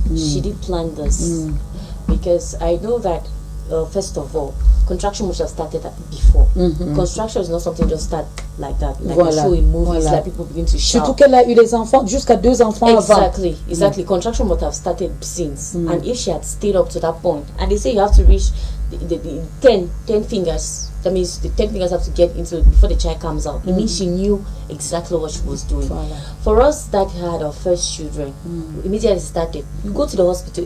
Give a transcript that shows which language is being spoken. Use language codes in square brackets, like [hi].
[en] She did plan this because I know that first of all, construction must have started before. Construction is not something just start like that, like a show in movies, like people begin to shout. [fr] Surtout qu'elle a eu des enfants, jusqu'à 2 enfants avant. [en] Exactly. Construction must have started since. And if she had stayed up to that point, and they say you have to reach the 10 fingers. That means the 10 fingers have to get into before the child comes out. It means she knew exactly what she was doing. For us that had our first children, immediately started, you go to the hospital.